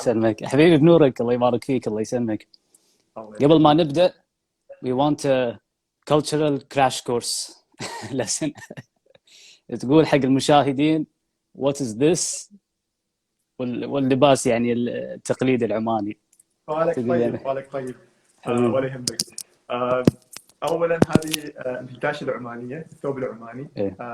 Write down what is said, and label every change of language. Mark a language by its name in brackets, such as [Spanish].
[Arabic] يسلمك حبيبي بنورك، الله يبارك فيك، الله يسلمك. قبل ما نبدأ [English] we want a cultural crash course lesson. [Arabic] تقول حق المشاهدين [English] what is this [Arabic] واللباس يعني التقليدي العماني. بالك طيب ولا يهمك. اولا هذه الدشداشه العمانيه، الثوب العماني.